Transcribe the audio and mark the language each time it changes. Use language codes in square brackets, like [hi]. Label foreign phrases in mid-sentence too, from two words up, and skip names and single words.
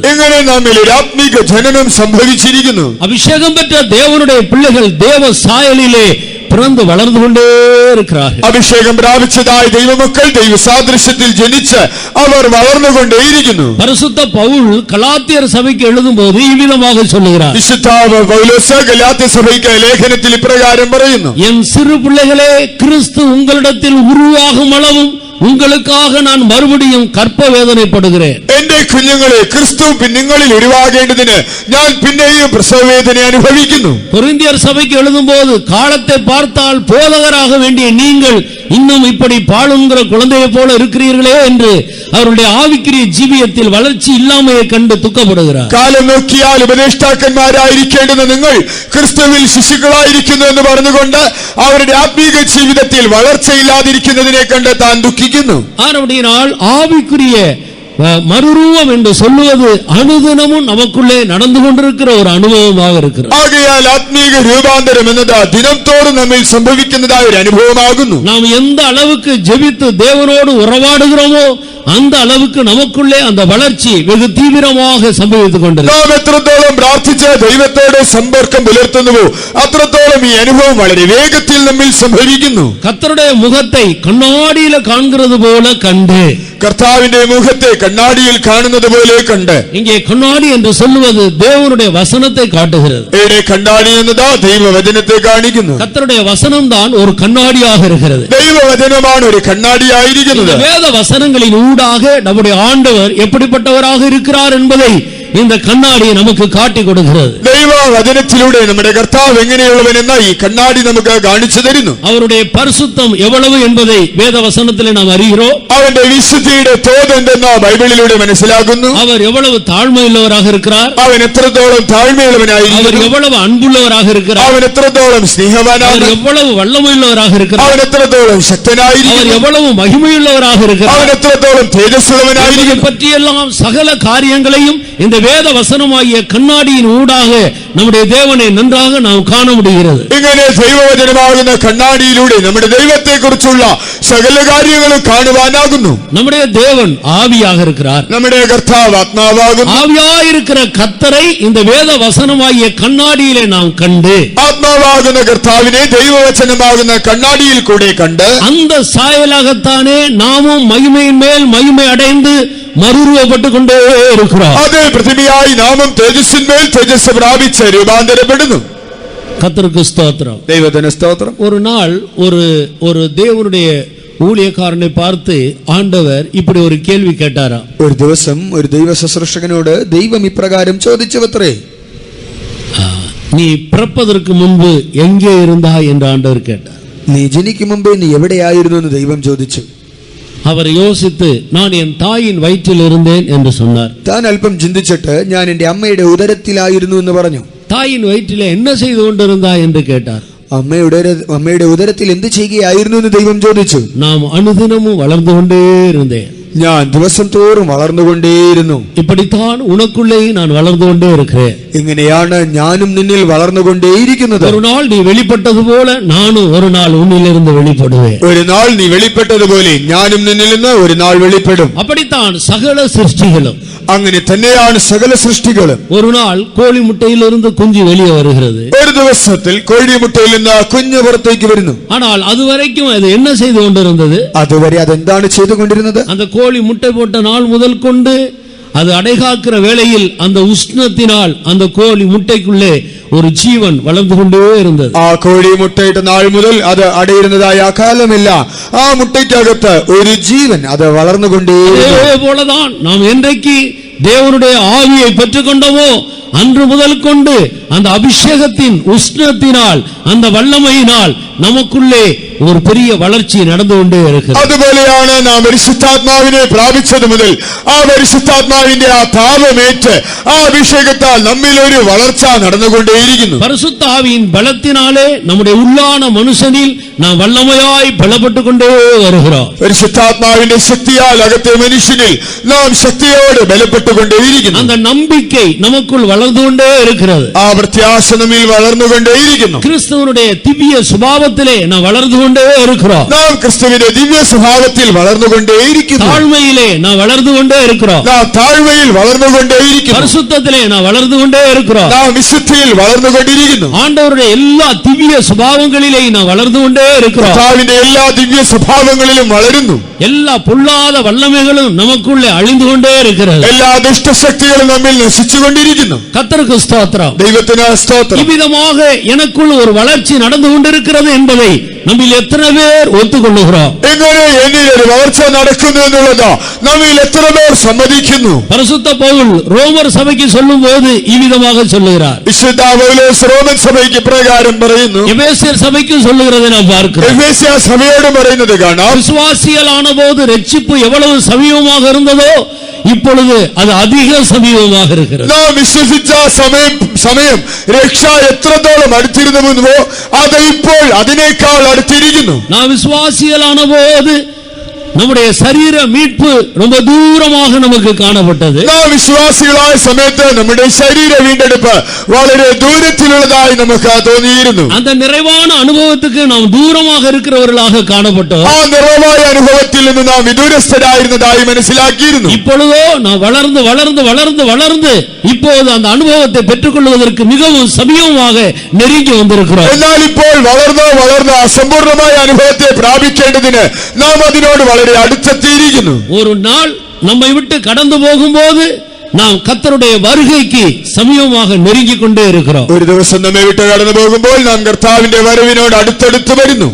[ml] ഇങ്ങനെ നമ്മിൽ ഒരു ആത്മീക ജനനം സംഭവിച്ചിരിക്കുന്നു. [ta] அபிஷேகம் பெற்ற தேவனுடைய பிள்ளைகள் தேவ சாயலிலே பிறந்து வளர்ந்து கொண்டே இருக்கிறார்கள். [ml] അഭിഷേകം പ്രാപിച്ചതായ ദൈവമക്കൾ ദൈവ സാദൃശ്യത്തിൽ ജനിച്ച് അവർ വളർന്നുകൊണ്ടേയിരിക്കുന്നു. [ta] பரிசுத்த பவுல் கலாத்தியர் சபைக்கு எழுதும்போது இவ்விதமாக சொல்லுகிறார். [ml] വിശുദ്ധ പൗലോസ് ഗലാത്യ സഭയ്ക്ക് ലേഖനത്തിൽ ഇപ്രകാരം പറയുന്നു. [ta] என் சிறு பிள்ளைகளே, கிறிஸ்து உங்களிடத்தில் உருவாகும் அளவும் உங்களுக்காக நான் மறுபடியும் கற்ப வேதனைப்படுகிறேன். [ml] എന്റെ കുഞ്ഞുങ്ങളെ, ക്രിസ്തു നിങ്ങളിൽ ഉരുവാകേണ്ടതിന് ഞാൻ പിന്നെയും പ്രസവ വേദന അനുഭവിക്കുന്നു. [ta] கொரிந்தியர் சபைக்கு எழுதும்போது காலத்தை பார்த்தால் போதகராக வேண்டிய நீங்கள் இன்னும் இப்படி பாழுங்கிற குழந்தையை போல இருக்கிறீர்களே என்று அவருடைய ஆவிக்குரிய ஜீவியத்தில் வளர்ச்சி இல்லாமையை கண்டு துக்கப்படுகிறார். [ml] കാലം നോക്കിയാൽ ഉപദേഷ്ടാക്കന്മാരായിരിക്കേണ്ടുന്ന നിങ്ങൾ ക്രിസ്തുവിൽ ശിശുക്കളായിരിക്കുന്നു എന്ന് പറഞ്ഞുകൊണ്ട് അവരുടെ ആത്മീക ജീവിതത്തിൽ വളർച്ചയില്ലാതിരിക്കുന്നതിനെ കണ്ട് താൻ ദുഃഖിക്കുന്നു. [ta] ஆனபடியினால் ஆவிக்குரிய மறுரூபம் என்று சொல்லுவது அனுதினமும் நமக்குள்ளே நடந்து கொண்டிருக்கிற ஒரு அனுபவமாக இருக்கிறது. [ml] ആകയാൽ ആത്മീക രൂപാന്തരം എന്നത് ദിനംതോറും നമ്മിൽ സംഭവിക്കുന്നതായ ഒരു അനുഭവമാകുന്നു. [ta] நாம் எந்த அளவுக்கு ஜெபித்து தேவனோடு உறவாடுகிறோமோ அந்த அளவுக்கு நமக்குள்ளே அந்த வளர்ச்சி வெகு தீவிரமாக சம்பவித்துக் கொண்டிருக்கிறது. [ml] നാം എത്രത്തോളം പ്രാർത്ഥിച്ച് ദൈവത്തോട് സമ്പർക്കം പുലർത്തുന്നുവോ അത്രത്തോളം ഈ അനുഭവം വളരെ വേഗത്തിൽ നമ്മിൽ സംഭവിക്കുന്നു. [ta] கர்த்தருடைய முகத்தை கண்ணாடியில காண்கிறது போல கண்டு, [ml] കർത്താവിന്റെ മുഖത്തെ കണ്ണാടിയിൽ കാണുന്നത് പോലെ കണ്ട്. [ta] இங்கே கண்ணாடி என்று சொல்லுவது தேவனுடைய வசனத்தை காட்டுகிறது. [ml] ഇവിടെ കണ്ണാടി എന്നതാ ദൈവവചനത്തെ കാണിക്കുന്നു. [ta] கர்த்தருடைய வசனம் தான் ஒரு கண்ணாடியாக இருக்கிறது. [ml] ദൈവവചനമാണ് ഒരു കണ്ണാടിയായിരിക്കുന്നത്. [ta] வேத வசனங்களின் ஊடாக நம்முடைய ஆண்டவர் எப்படிப்பட்டவராக இருக்கிறார் என்பதை இந்த கண்ணாடி நமக்கு காட்டி கொடுக்கிறது. [ml] ദൈവവചനത്തിലൂടെ നമ്മുടെ കർത്താവ് എങ്ങനെയുള്ളവനെന്ന ഈ കണ്ണാടി നമുക്ക് കാണിച്ചു തരുന്നു. [ta] அவருடைய பரிசுத்தம் எவ்வளவு என்பதை வேத வசனத்திலே நாம் அறிகிறோம். [ml] അവന്റെ വിശുദ്ധിയുടെ തോത് എന്തെന്ന് ബൈബിളിലൂടെ മനസ്സിലാക്കുന്നു. [ta] அவர் எவ்வளவு தாழ்மையுள்ளவராக இருக்கிறார். [ml] അവൻ എത്രത്തോളം താഴ്മയുള്ളവനായിരിക്കുന്നു. [ta] அவர் எவ்வளவு அன்புள்ளவராக இருக்கிறார். [ml] അവൻ എത്രത്തോളം സ്നേഹവാനാണ്. [ta] அவர் எவ்வளவு வல்லமையுள்ளவராக இருக்கிறார். [ml] അവൻ എത്രത്തോളം ശക്തനായിരിക്കുന്നു. [ta] அவர் எவ்வளவு மகிமையுள்ளவராக இருக்கிறார். [ml] അവൻ എത്രത്തോളം തേജസ്സുള്ളവനായിരിക്കുന്നു. [ta] பற்றியெல்லாம் சகல காரியங்களையும் இந்த வேத வசனமாகிய கண்ணாடியின் ஊடாக நம்முடைய தேவனை நன்றாக நாம் காண முடிகிறது. [ml] ഇങ്ങനെ ദൈവവചനമാകുന്ന കണ്ണാടിയിലൂടെ നമ്മുടെ ദൈവത്തെ കുറിച്ചുള്ള സകല കാര്യങ്ങളും കാണുവാനാകുന്നു. [ta] நம்முடைய தேவன் ஆவியாக இருக்கிறார். [ml] നമ്മുടെ കർത്താവ് ആത്മാവാകുന്നു. [ta] ஆவியாயிருக்கிற கர்த்தரை இந்த வேத வசனமாகிய கண்ணாடியிலே நாம் கண்டு, [ml] ആത്മാവാകുന്ന കർത്താവിനെ ദൈവവചനമാകുന്ന കണ്ണാടിയിൽ കൂടെ കണ്ട് [ta] அந்த சாயலாகத்தானே நாமும் மகிமையின் மேல் மகிமை அடைந்து மறுரூபப்பட்டு கொண்டே இருக்கிறோம். [ml] അതേ പ്രതിമയായി നാമം തേജസ്സിന്മേൽ തേജസ് പ്രാപിച്ച് രൂപാന്തരപ്പെടുന്നു. [ta] கர்த்தருக்கு ஸ்தோத்திரம். [ml] ദൈവത്തിന് സ്തോത്രം. [ta] ஒரு நாள் ஒரு தேவனுடைய ஊழியக்காரனை பார்த்து ஆண்டவர் இப்படி ஒரு கேள்வி கேட்டாராம். [ml] ഒരു ദിവസം ഒരു ദൈവ ശുശ്രൂഷകനോട് ദൈവം ഇപ്രകാരം ചോദിച്ചുവത്രേ, [ta] நீ பிறப்பதற்கு முன்பு எங்கே இருந்தாய் என்று ஆண்டவர் கேட்டார். [ml] നീ ജനിക്കും മുമ്പേ നീ എവിടെയായിരുന്നു എന്ന് ദൈവം ചോദിച്ചു. [ta] அவர் யோசித்து நான் என் தாயின் வயிற்றில் இருந்தேன் என்று சொன்னார். [ml] താൻ അല്പം ചിന്തിച്ചിട്ട് ഞാൻ എന്റെ അമ്മയുടെ ഉദരത്തിലായിരുന്നു എന്ന് പറഞ്ഞു. [ta] தாயின் வயிற்றிலே என்ன செய்து கொண்டிருந்தாய் என்று கேட்டார். [ml] അമ്മയുടെ ഉദരത്തിൽ എന്ത് ചെയ്യുകയായിരുന്നു എന്ന് ദൈവം ചോദിച്ചു. [ta] நாம் அனுதினமும் வளர்ந்து கொண்டே இருந்தேன். [ml] ഞാൻ ദിവസം തോറും വളർന്നുകൊണ്ടേയിരുന്നു. [ta] இப்படித்தான் உனக்குள்ளே நான் வளர்ந்து கொண்டே இருக்கிறேன். [ml] ഇങ്ങനെയാണ് ഞാനും നിന്നിൽ വളർന്നുകൊണ്ടേയിരിക്കുന്നത്. [ta] ஒரு நாள் நீ வெளிப்பட்டது போல நானும் ஒரு நாள் உன்னிலிருந்து வெளிப்படுவேன். [ml] ഒരു നാൾ നീ വെളിപ്പെട്ടതുപോലെ ഞാനും നിന്നിൽ നിന്ന് ഒരു നാൾ വെളിപ്പെടും. [ta] அப்படித்தான் சகல சிருஷ்டிகளும். [ml] അങ്ങനെ തന്നെയാണ് സകല സൃഷ്ടികളും. [ta] ஒரு நாள் கோழி முட்டையிலிருந்து குஞ்சு வெளியே வருகிறது. [ml] ഒരു ദിവസത്തിൽ കോഴിമുട്ടയിൽ നിന്ന് കുഞ്ഞ് പുറത്തേക്ക് വരുന്നു. [ta] ஆனால் அதுவரைக்கும் அது என்ன செய்து கொண்டிருந்தது? [ml] അതുവരെ അതെന്താണ് ചെയ്തുകൊണ്ടിരുന്നത്? [ta] அந்த கோழி முட்டை போட்ட நாள் முதல் கொண்டு அது அடைகாக்கிற வேளையில் அந்த உஷ்ணத்தினால் அந்த கோழி முட்டைக்குள்ளே ஒரு ஜீவன் வளர்ந்து கொண்டே இருந்தது. [ml] ആ കോഴി മുട്ടയിട്ട നാൾ മുതൽ അത് അടയിരുന്നതായ കാലമില്ല. ആ മുട്ടയ്ക്കകത്ത് ഒരു ജീവൻ അത് വളർന്നുകൊണ്ടേയിരുന്നു. [ta] அதேபோலதான் நாம் என்றைக்கு தேவனுடைய ஆவியை பெற்றுக்கொண்டோமோ அன்று முதல் கொண்டு அந்த அபிஷேகத்தின் உஷ்ணத்தினால் அந்த வல்லமையினால் நமக்குள்ளே ஒரு பெரிய வளர்ச்சி நடந்து கொண்டே இருக்கிறது. [ml] അതുപോലെയാണ് നാം പരിശുദ്ധാത്മാവിനെ പ്രാപിച്ചത് മുതൽ ആ പരിശുദ്ധാത്മാവിന്റെ ആ താപമേറ്റ് ആ അഭിഷേകത്താൽ നമ്മിൽ ഒരു വളർച്ച നടന്നുകൊണ്ടേയിരിക്കുന്നു. [ta] பரிசுத்த ஆவியின் பலத்தினாலே நம்முடைய உள்ளான மனுஷனில் நாம் வல்லமையாய் பலப்பட்டு கொண்டே வருகிறோம். [ml] പരിശുദ്ധാത്മാവിന്റെ ശക്തിയാൽ അകത്തെ മനുഷ്യനിൽ നാം ശക്തിയോടെ ബലപ്പെട്ടുകൊണ്ടേയിരിക്കുന്നു. [ta] அந்த நம்பிக்கை நமக்குள் வளர்ந்து கொண்டே இருக்கிறது. [ml] ആ പ്രത്യാശ നമ്മിൽ വളർന്നുകൊണ്ടേയിരിക്കുന്നു. [ta] கிறிஸ்துவனுடைய திவ்ய சுபாவத்திலே நாம் வளர்ந்து கொண்டே இருக்கிறோம். [ml] നാം ക്രിസ്തുവിന്റെ ദിവ്യ സ്വഭാവത്തിൽ വളർന്നുകൊണ്ടേയിരിക്കുന്നു. [ta] தாழ்மையிலே நாம் வளர்ந்து கொண்டே இருக்கிறோம். [ml] നാം താഴ്മയിൽ വളർന്നുകൊണ്ടേയിരിക്കുന്നു. [ta] பரிசுத்தத்திலே நாம் வளர்ந்து கொண்டே இருக்கிறோம். [ml] നാം വിശുദ്ധിയിൽ വളർന്നുകൊണ്ടിരിക്കുന്നു. [ta] ஆண்டவருடைய எல்லா திவ்ய சுபாவங்களிலே நாம் வளர்ந்து கொண்டே இருக்கிறோம். [ml] കർത്താവിന്റെ എല്ലാ ദിവ്യ സ്വഭാവങ്ങളിലും വളരുന്നു. [ta] எல்லா பொல்லாத வல்லமைகளும் நமக்குள்ளே அழிந்து கொண்டே இருக்கிறது. [ml] എല്ലാ ദുഷ്ടശക്തികളും നമ്മിൽ നശിച്ചുകൊണ്ടിരിക്കുന്നു. [ta] கர்த்தருக்கு ஸ்தோத்திரம். [ml] ദൈവത്തിന് സ്തോത്രം. [ta] இவ்விதமாக எனக்குள் ஒரு வளர்ச்சி நடந்து கொண்டிருக்கிறது என்பதை நம்மில் எத்தனை பேர் ஒத்துக்கொள்ளுகிறோம்? [ml] എങ്ങനെ എന്നിൽ ഒരു വളർച്ച നടക്കുന്നു എന്നുള്ളത് നമ്മിൽ എത്ര പേർ സമ്മതിക്കുന്നു? [ta] பரிசுத்த பவுல் ரோமர் சபைக்கு சொல்லும்போது இவ்விதமாக சொல்லுகிறார். [ml] വിശുദ്ധ പൗലോസ് റോമൻ സഭയ്ക്ക് പ്രകാരം പറയുന്നു. [ta] எபேசியர் சபைக்கு சொல்லுகிறதை நாம் பார்க்கிறோம். [ml] എഫേസ്യ സഭയോട് പറയുന്നത് കാണാം. [ta] விசுவாசிகளான போது ரட்சிப்பு எவ்வளவு சமீபமாக இருந்ததோ இப்பொழுது அது அதிக சமீபமாக இருக்கிறது. [ml] നാം വിശ്വസിച്ച സമയം രക്ഷ എത്രത്തോളം അടുത്തിരുന്നുവോ അത് ഇപ്പോൾ അതിനേക്കാൾ അടുത്തിരിക്കുന്നു. [ta] நாம் விசுவாசிகளான போது நம்முடைய சரீர மீட்பு ரொம்ப தூரமாக நமக்கு காணப்பட்டது. [ml] നാം വിശ്വാസികളായ സമയത്ത് നമ്മുടെ ശരീര വീണ്ടെടുപ്പ് വളരെ ദൂരത്തിലുള്ളതായി നമുക്ക് തോന്നിയിരുന്നു. [ta] அந்த நிறைவான அனுபவத்துக்கு நாம் தூரமாக இருக்கிறவர்களாக காணப்பட்டோம். [ml] ആ നിറവായ അനുഭവത്തിൽ നിന്ന് നാം വിദൂരസ്ഥരായിരുന്നതായി മനസ്സിലാക്കിയിരുന്നു. [ta] இப்பொழுதோ நாம் வளர்ந்து வளர்ந்து வளர்ந்து வளர்ந்து இப்போது அந்த அனுபவத்தை பெற்றுக்கொள்வதற்கு மிகவும் சமீபமாக நெருங்கி வந்திருக்கிறோம். [ml] എന്നാൽ ഇപ്പോൾ വളർന്ന് അസമ്പൂർണമായ അനുഭവത്തെ പ്രാപിക്കേണ്ടതിന് നാം അതിനോട് വളരെ അടുത്തെത്തിയിരിക്കുന്നു. [ta] ஒரு நாள் நம்மை விட்டு கடந்து போகும்போது நாம் கர்த்தருடைய வருகைக்கு சமீபமாக நெருங்கிக் கொண்டே இருக்கிறோம். [ml] ഒരു ദിവസം നമ്മെ വിട്ട് കടന്നു പോകുമ്പോൾ നാം കർത്താവിന്റെ വരവിനോട് അടുത്തടുത്ത് വരുന്നു.